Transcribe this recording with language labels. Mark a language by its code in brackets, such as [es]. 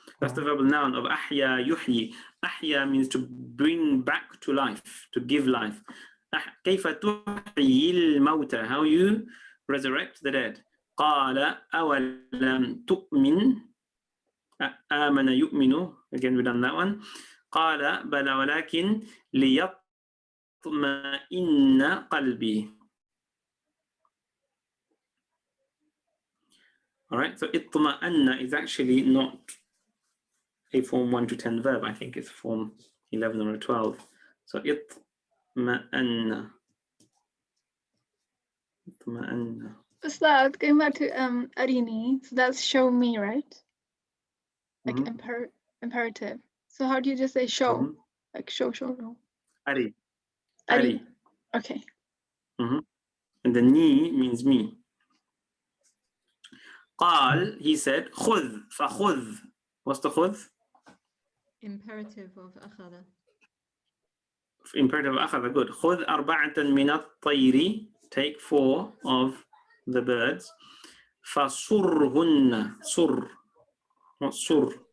[en] That's the verbal noun of ahya yuhyi. Ahya means to bring back to life, to give life. [ar] كيف تحيي الموتى? [en] How you resurrect the dead. [ar] قال أولم تؤمن آمن يؤمن. [en] Again, we've done that one. [ar] قال بلى ولكن ليطمئن قلبي. [en] All right, so اطمأن is actually not a form 1 to 10 verb. I think it's form 11 or 12. [ar] So اطمأن. اطمأن. [en] Ustad, going back to arini, so that's show me, right? Like imperative. So how do you just say show? Like show. Ari. Ari. Okay. And the ni means me. [ar] قال, [en] he said, [ar] خذ, فخذ. [en] What's the خذ? Imperative of أخذ. Imperative of أخذ, good. [ar] خذ أربعة من الطير. [en] Take 4 of the birds. [ar] فصرهن. صر. [en] What's [ar] صر?